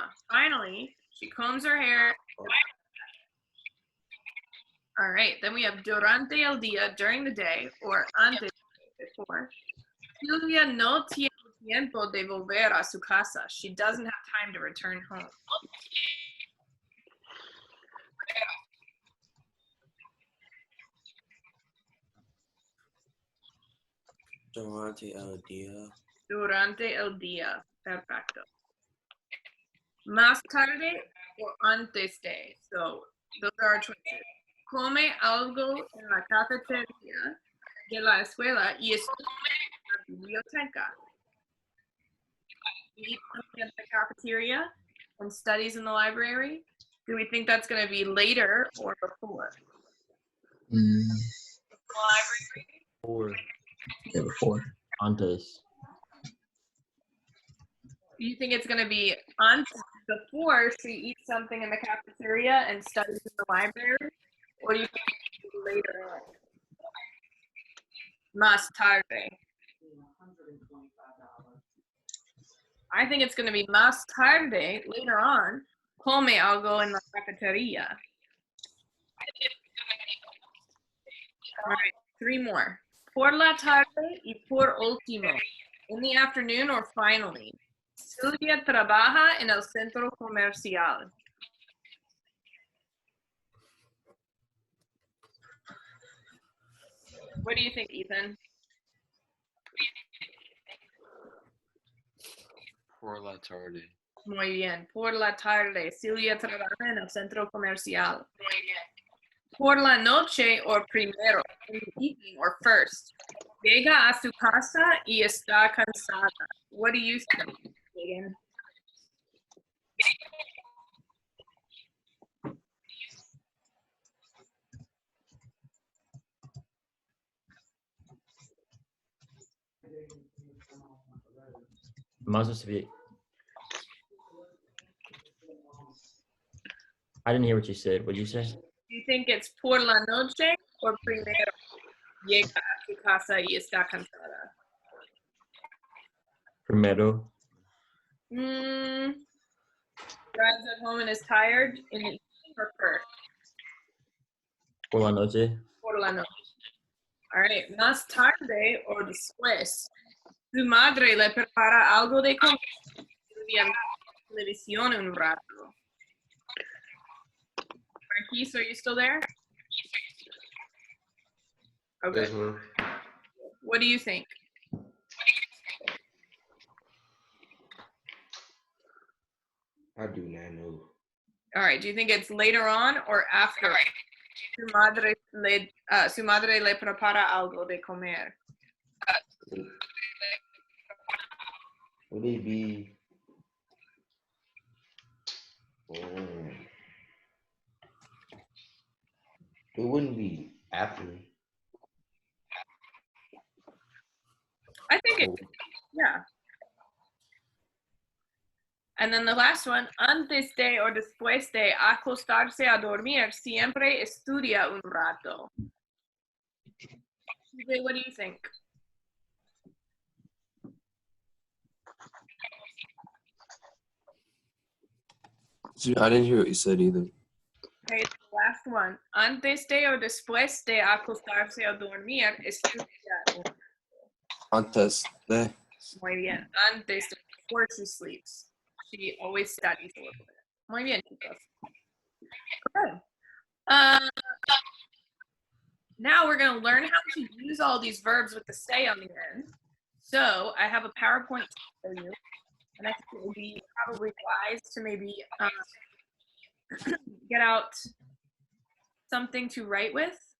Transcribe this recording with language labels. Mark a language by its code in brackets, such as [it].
[en] Finally, she combs her hair. All right, then we have [es] durante el día, [en] during the day, or antes, before. [es] Silvia no tiene tiempo de volver a su casa. [en] She doesn't have time to return home. [es] Durante el día. Durante el día. Perfecto. Más tarde or antes de. [en] So those are our choices. [es] Come algo en la cafetería de la escuela y estudia en la biblioteca. [en] Eat something at the cafeteria and studies in the library. Do we think that's going to be later or before? Or Yeah, before. [es] antes. [en] Do you think it's going to be on before she eats something in the cafeteria and studies in the library? Or do you think it's gonna be later on? [es] Más tarde. [en] I think it's going to be [es] más tarde, [en] later on. [es] Come algo en la cafetería. [en] All right, 3 more. [es] Por la tarde y por último. [en] In the afternoon or finally. [es] Silvia trabaja en el centro comercial. [en] What do you think, Ethan? [es] Por la tarde. Muy bien. Por la tarde. Silvia trabaja en el centro comercial. Muy bien. Por la noche or primero. [en] In the evening or first. [es] Llega a su casa y está cansada. [en] What do you think, Megan? Must just be. I didn't hear what you said. What'd you say? Do you think it's [es] por la noche [en] or primero? [es] Llega a su casa y está cansada. Primero. [en] Arrives at home and is tired in the evening or first? [es] Por la noche. Por la noche. [en] All right. [es] Más tarde or después. Su madre le prepara algo de comer. Silvia mira televisión un rato. [en] Marquise, are you still there? Okay. Yes, ma'am. What do you think? I do not know. All right. Do you think it's later on or after? [es] Su madre le prepara algo de comer. [en] Would it be? It wouldn't be after. I think it, yeah. And then the last one, [es] antes de or después de acostarse a dormir, siempre estudia un rato. [en] CJ, what do you think? I didn't hear what you said either. Okay, the last one. [es] Antes de or después de acostarse a dormir, estudia un rato. Antes de. Muy bien. Antes de, [en] before she sleeps. She always studies a little bit. [es] Muy bien, chicos. [en] Okay. Now we're going to learn how to use all these verbs with the stay on the end. So I have a PowerPoint to show you. And I think it would be probably wise to maybe get out something to write with.